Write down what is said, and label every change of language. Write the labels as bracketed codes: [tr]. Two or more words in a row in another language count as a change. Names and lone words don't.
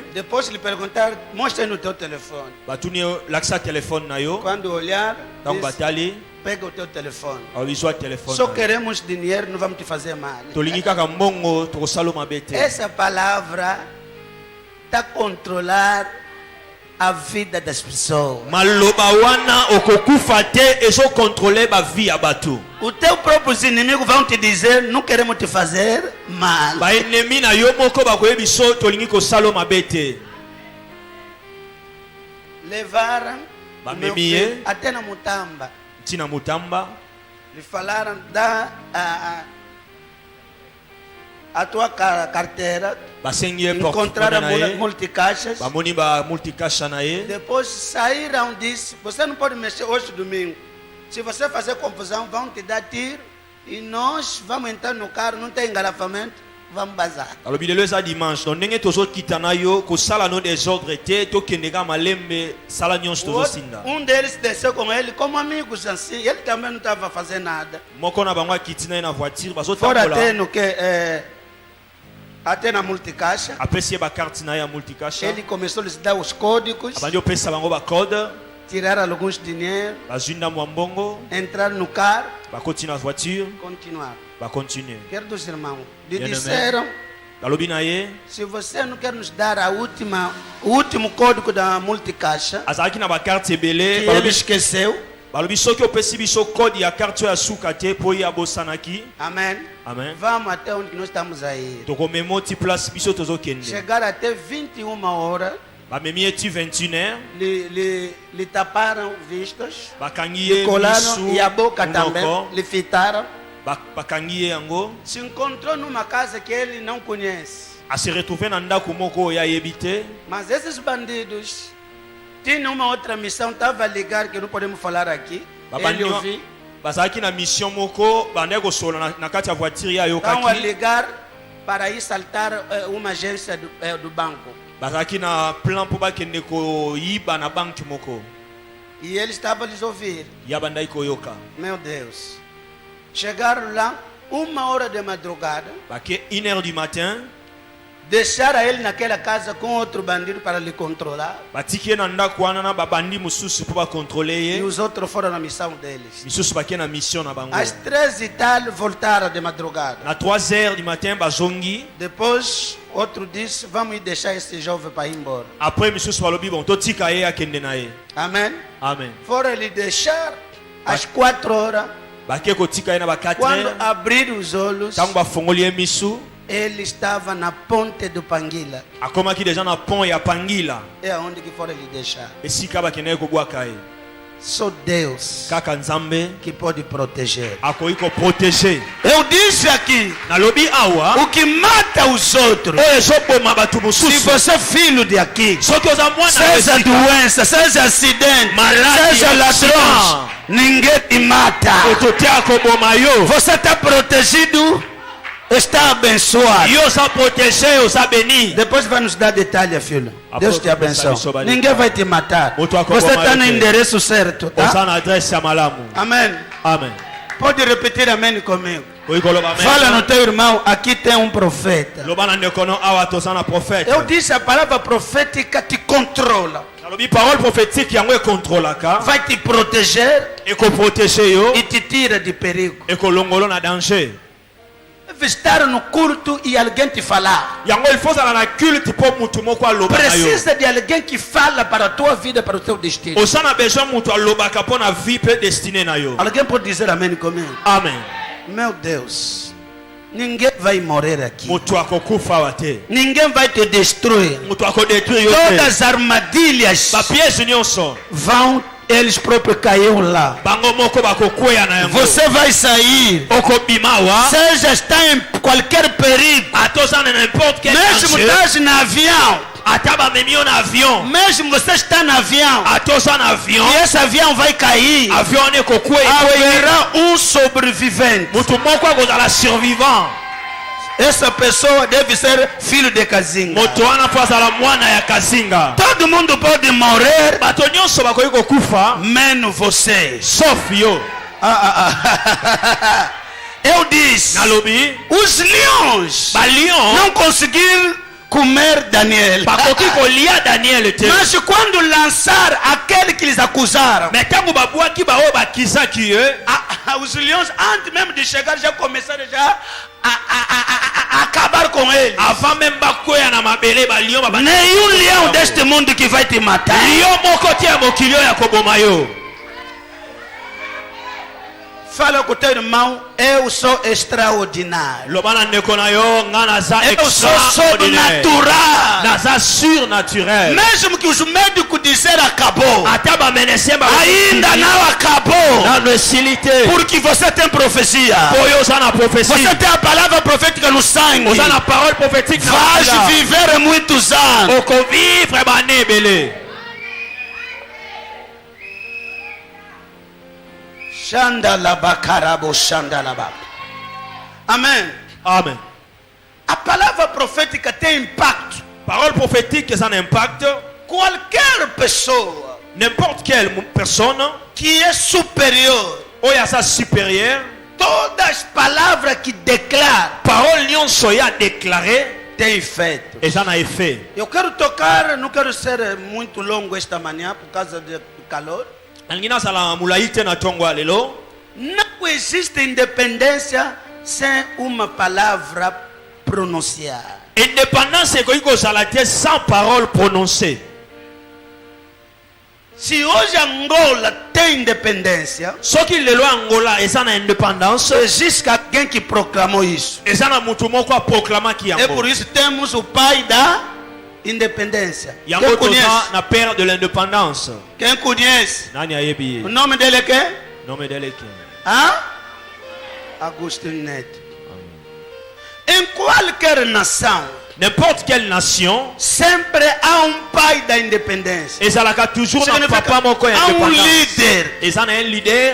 [pt] Depois lhe perguntaram, mostra aí no teu telefone. [ln] Batuni lakisa telefone na yo. [pt] Quando olhar, [ln] Ntango [pt] disse, [ln] batali [pt] pega o teu telefone. [ln] abizwa telefone. [pt] Só queremos dinheiro, não vamos te fazer mal. [ln] Tolingi kaka mbongo tokosala mabe te. [pt] Essa palavra está a controlar a vida das pessoas. [ln] Maloba wana okokufa te ezokontrole bavie ya bato. [pt] Os teus próprios inimigos vão te dizer, não queremos te fazer mal. [ln] baennemi na yo moko bakoyebi so tolingi kosala mabe te. [pt] Levaram [ln] Bamemi [pt] meu filho [ln] ye. [pt] até na Mutamba. [ln] Ntina mutamba [pt] Lhe falaram, dá a tua carteira. [ln] basengi ye [pt] Encontraram [ln] portefeuille na ye. [pt] multicaixas. [ln] Bamoni ba multicaixa na ye. [pt] Depois saíram, disse, você não pode mexer hoje domingo. Se você fazer confusão, vão te dar tiro. E nós vamos entrar no carro, não tem engarrafamento, vamos bazar. [ln] alobi lelo eza [fr] dimanche donc [ln] ndenge tozokita na yo kosala no desordre te tokendeka malembe sala nyonso tozosinda. [pt] Deles desceu com ele como amigos assim. Ele também não estava fazendo nada. [ln] Moko na bango akiti na ye na voiture [pt] Fora até [ln] bazotambola [pt] no que até na multicaixa. [ln] apesi ye bakarte na ye ya multicaixa. [pt] Ele começou a lhes dar os códigos, [ln] abandi opesa bango bacode [pt] tiraram alguns dinheiro, [ln] bazwi ndambo ya mbongo [pt] entraram no carro, [ln] bakoti na voiture [pt] continuaram. [ln] bacontinue. [pt] Quero dos irmãos, lhe Bien-aimé. disseram, [ln] balobi na ye [pt] se você não quer nos dar o último código da multicaixa, [ln] azalaki na bakarte [pt] que [ln] ebele [pt] ele [ln] balobi [pt] esqueceu, [ln] balobi soki opesi biso kode ya karte oyo ya suka te mpo ye abosanaki. [pt] amém, [ln] Amen. [pt] vamos até onde nós estamos aí. [ln] tokomema ti place biso tozokende. [pt] Chegaram até 21 horas, [ln] bamemi ye ti 21h [pt] lhe taparam vistas, [ln] bakangi [pt] lhe [ln] ye [pt] colaram [ln] misu [pt] e a boca também, [ln] munoko [pt] lhe fitaram. [ln] bakangi ye yango. [pt] Se encontrou numa casa que ele não conhece. [ln] ase retrouve na ndako moko oyo ayebi te. [pt] Mas esses bandidos tinha uma outra missão, estava a ligar que não podemos falar aqui. Ele ouviu. [ln] Bazaki na mission moko bande ko sola na kati ya voiture ya [pt] Estão a [ln] yokaki. [pt] ligar para ir saltar uma agência do banco. [ln] Bazaki na plan po ba kende ko yiba na banki moko. [pt] E ele estava a lhes ouvir. [ln] Ya bandai ko yoka. [pt] Meu Deus. Chegaram lá, 1h de madrugada. [ln] Bake 1h [fr] du matin. [pt] Deixaram ele naquela casa com outro bandido para lhe controlar. [ln] Batiki na ndako wana na babandi mususu po ba contrôler [pt] E [ln] ye. [pt] os outros foram na missão deles. [ln] Misusu bake na mission na bango. [pt] Às 3h voltaram de madrugada. [ln] Na 3h [fr] du matin [ln] bazongi. [pt] Depois, outro disse, vamos ir deixar esse jovem para ir embora. [ln] Après misusu balobi bon totika ye akende na ye. [pt] Amém? [ln] Amen. [pt] Foram lhe deixar às 4h. [ln] Bake ko tika ye na ba 4h. [pt] Quando abriram os olhos, [ln] Tango ba fongoli ye misu. [pt] ele estava na ponte do Panguila. [ln] Akomaki déjà na pont ya Pangila. [pt] É aonde que foram lhe deixar. [ln] Esika bakende ko bwaka ye. [pt] Só Deus [ln] Kaka nzambe [pt] que pode proteger. [ln] akoki ko protéger. [pt] Eu disse aqui, [ln] Nalobi awa. [pt] o que mata os outros, [ln] Oyo ezoboma bato [pt] se [ln] mosusu. [pt] você é filho de aqui, [ln] Soki oza mwana [pt] seja [ln] esika, [pt] doença, seja acidente, [ln] Maladi, [pt] seja ladrão, [ln] accident. [pt] ninguém te mata. [ln] ototia koboma yo. [pt] Você está protegido, está abençoado. [ln] Yo oza protégé, oza béni. [pt] Depois vai nos dar detalhe, filho. A Deus te promessa abençoe. abençoe. Ninguém vai te matar. Outro acompanha Você está no você. endereço certo, tá? [ln] Oza na adresse ya malamu. [pt] Amém. [ln] Amen. [pt] Pode repetir amém comigo. [ln] Oyi koloba amen. [pt] Fala no teu irmão, aqui tem um profeta. [ln] Loba na ndeko no awa toza na prophète. [pt] Eu disse, a palavra profética te controla. [ln] Nalobi [fr] parole prophétique [ln] yango ekontrolaka. [pt] Vai te proteger [ln] Ekoprotege yo. [pt] e te tira de perigo. [ln] Ekolongolo na danger. [pt] Deve estar no culto e alguém te falar. [ln] Yango [fr] il faut [ln] zala na culte po mutu moko aloba na yo. [pt] Precisa de alguém que fala para a tua vida, para o teu destino. [ln] Oza na besoin mutu alobaka po na vie pe destiné na yo. [pt] Alguém pode dizer amém comigo? [ln] Amen. [pt] Meu Deus, ninguém vai morrer aqui. [ln] Mutu akokufa awa te. [pt] Ninguém vai te destruir. [ln] Mutu akodétruire yo te. [pt] Todas as armadilhas [ln] Bapiège nyonso. [pt] vão, eles próprios caíram lá. [ln] Bango moko bakokweya na yango. [pt] Você vai sair. [ln] okobima awa. [pt] Seja está em qualquer perigo. [ln] Atoza na [fr] n'importe quel [pt] Mesmo [ln] danger. [pt] estás no avião. [ln] Ata bamemi yo na avion. [pt] Mesmo você está no avião. [ln] Atoza na avion. [pt] E esse avião vai cair. [ln] Avion wana ekokweya. [pt] Haverá um sobrevivente. [ln] Mutu moko akozala survivant. [pt] Essa pessoa deve ser filho de Kazinga. [ln] Moto wana po azala mwana ya kazinga. [pt] Todo mundo pode morrer, [ln] Bato nyonso bakoki kokufa. [pt] menos você. [ln] Sauf yo. [pt] Eu disse, [ln] Nalobi. [pt] os leões [ln] Balion. [pt] não conseguiram comer Daniel. [ln] Bakoki kolia Daniel te. [pt] Mas quando lançar aquele que eles acusaram, [ln] Mais tango babwaki baoyo bakisaki ye. [pt] os leões, antes mesmo de chegar, já começaram a acabar com eles. [fr] Avant même [ln] bakweya na mabele balion baba. [pt] Nenhum leão deste mundo que vai te matar. [ln] Lion moko te ya mokili oyo ya koboma yo. [pt] Fala com o teu irmão, eu sou extraordinário. [ln] Loba na ndeko na yo nga naza [pt] Eu sou [ln] extraordinaire. [pt] sobrenatural. [ln] Naza surnaturel. [pt] Mesmo que os médicos disseram acabou, [ln] Ata bamenese [pt] ainda não acabou. [ln] Nano esili te. [pt] Porque você tem profecia. [ln] Oyo oza na prophétie. [pt] Você tem a palavra profética no sangue. [ln] Oza na [fr] parole prophétique [ln] na [pt] Vais [ln] makila. [pt] viver muitos anos. [ln] Okovivre bane ebele. Shandalabakarabo shandalaba. [pt] Amém. [ln] Amen. [pt] A palavra profética tem impacto. [fr] Parole prophétique ça a un impact. [pt] Qualquer pessoa [fr] N'importe quelle personne [pt] que é superior, [ln] oyo aza supérieur. [pt] todas as palavras que declara [ln] Parole nyonso ya déclaré [pt] tem efeito. [ln] eza na effet. [pt] Eu quero tocar, não quero ser muito longo esta manhã por causa do calor. [ln] Nalingi nazala molai te na ntongo ya lelo. [pt] Não existe independência sem uma palavra pronunciada. [ln] Indépendance ekoki kozala te [fr] sans parole prononcée. [pt] Se hoje Angola tem independência, [ln] Soki lelo Angola eza na indépendance, [pt] existe alguém que proclamou isso. [ln] eza na mutu moko aproclamaki [pt] É por [ln] yango. [pt] isso que temos o pai da independência. [ln] Yango [pt] Quem [ln] toza [pt] conhece? [ln] na [fr] père de l'indépendance. [pt] Quem conhece? [ln] Nani ayebi [pt] O [ln] ye? [pt] nome dele é quem? Nome dele ki? Hã? Agostinho Neto. Em qualquer nação, [fr] N'importe quelle nation, [pt] sempre há pai da independência. [ln] ezalaka toujours na [pt] Significa, [ln] papa moko ya [pt] há [ln] indépendance. [pt] líder. [ln] Eza na [fr] un leader.